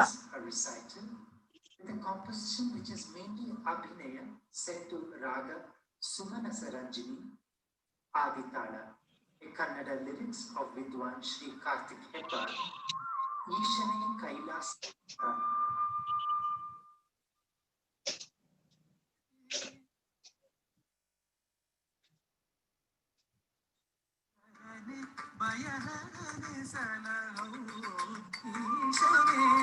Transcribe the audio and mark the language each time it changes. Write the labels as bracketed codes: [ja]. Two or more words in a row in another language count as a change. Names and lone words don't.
[en] A recital with a composition which is mainly Abhinaya set to Raga Sumana Saranjini Aditala, a Kannada lyrics of Vidwan Sri Karthik Hebbal. Ishane Kailas. [kn] ಭಯಹರನೆ ಸಲಹೋ ಈಶನೇ